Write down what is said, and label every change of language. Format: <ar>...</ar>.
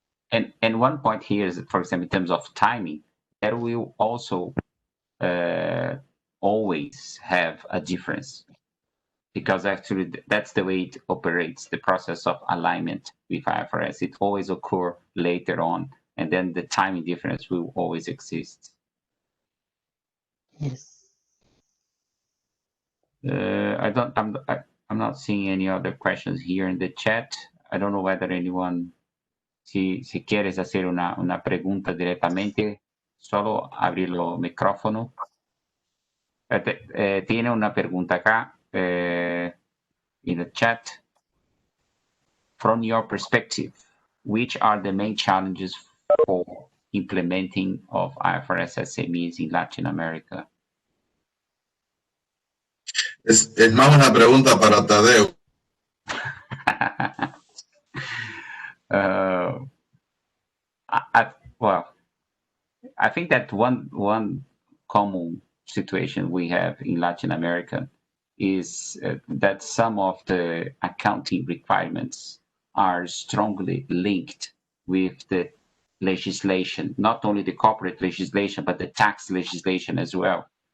<en>And one point here is, for example, in terms of timing, that will also always have a difference, because actually that's the way it operates, the process of alignment with IFRS. It always occurs later on, and then the timing difference will always exist. Yes. I'm not seeing any other questions here in the chat. I don't know whether anyone,</en> <es>si quieres hacer una pregunta directamente, solo abrir el micrófono. Tiene una pregunta acá</es> <en>in the chat. From your perspective, which are the main challenges for implementing of IFRS SMEs in Latin America?</en> <es>Es más una pregunta para Tadeo.</es> <en>I think that one common situation we have in Latin America is that some of the accounting requirements are strongly linked with the legislation, not only the corporate legislation, but the tax legislation as well.</en>